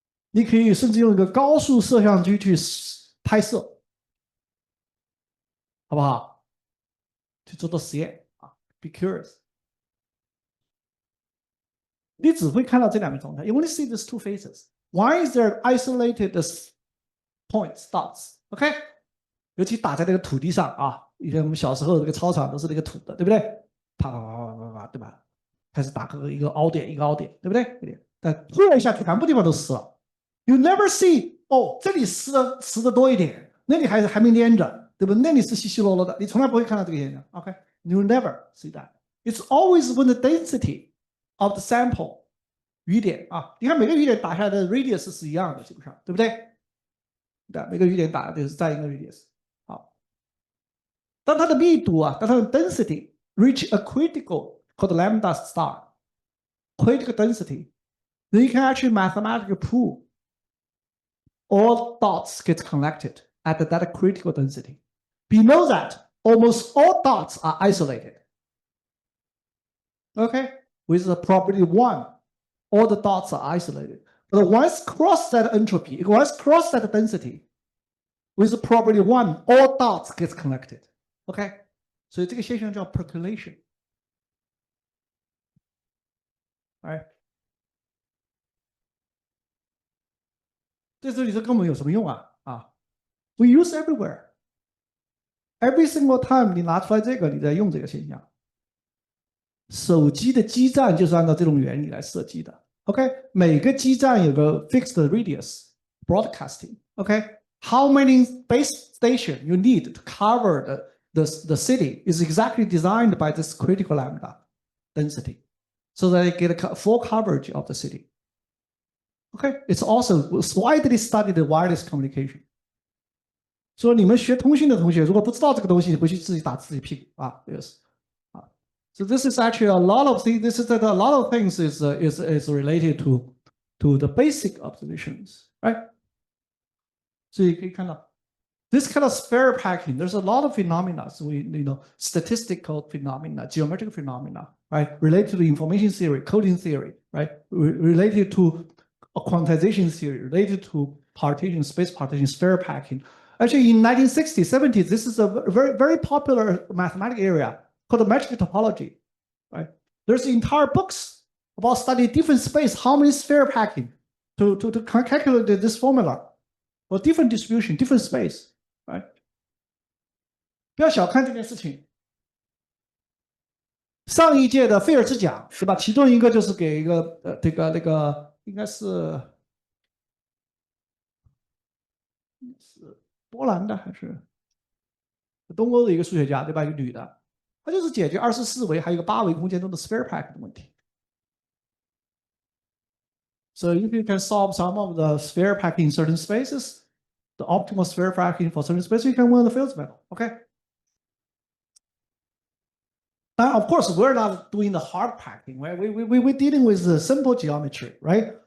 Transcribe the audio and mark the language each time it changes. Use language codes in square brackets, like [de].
[zh] 你可以甚至用一个高速摄像机去拍摄，好不好？去做实验啊 ， [en] be curious。 [zh] 你只会看到这两个状态 ， [en] you only see these two phases. Why is there isolated points dots？ [zh] OK，、尤其打在那个土地上啊，以前我们小时候这个操场都是那个土的，对不对？啪啪啪啪啪啪，对吧？开始打个一个凹点一个凹点，对不对？但突然一下，全部地方都湿了。 [en] You never see [zh] 哦，这里湿的多一点，那里还没粘着，对不？那里是稀稀落落的，你从来不会看到这个现象。OK， [en] you never see that. It's always when the density of the sample [zh] 雨点啊，你看每个雨点打下来的 radius 是一样的，基本上，对不对？对，每个雨点打的就是在一个 radius。 [en] 好， [zh] 当它的密度啊，当它的 [en] density reach a critical called lambda star critical density, then you can actually mathematically prove all dots get connected at that critical density. Below that, almost all dots are isolated. Okay, with the probability 1, all the dots are isolated. But once cross that entropy, once cross that density, with the probability 1, all dots get connected. [zh] Okay, 所以这个现象叫 percolation. [en] Right? [zh] 这时候你说跟我们有什么用啊？啊 ， [en] we use everywhere. Every single time [zh] 你拿出来这个，你在用这个现象。手机的基站就是按照这种原理来设计的。 OK， 每个基站有个 [en] fixed radius broadcasting。 OK，how many base station you need to cover the city is exactly designed by this critical lambda density, so that they get a full coverage of the city. OK，it's also widely studied wireless communication. [zh] 说你们学通信的同学，如果不知道这个东西，回去自己打自己屁股啊，yes。 [en] So this is actually a lot of things. This is that a lot of things is related to the basic observations, right? [zh] 所以可以看到 [en] this kind of spare packing. There's a lot of phenomena. So statistical phenomena, geometric phenomena, right? Related to information theory, coding theory, right? Related to quantization theory, related to partition, space partition, spare packing. Actually, in 1960s, 70s, this is a very, very popular mathematical area called metric topology, right? There's entire books about studying different space, how many sphere packing to calculate this formula for different distribution, different space, right? [zh] 不要小看这件事情。上一届的菲尔兹奖，对吧？其中一个就是给一个那个应该是波兰的还是东欧的一个数学家，对吧？一个女的。它就是解决24维还有一个8维空间中的 sphere pack 的问题。 [en] So if you can solve some of the sphere packing in certain spaces, the optimal sphere packing for certain spaces, you can win the Fields medal. Okay. Now, of course, we're not doing the hard packing, right? We're dealing with the simple geometry, right?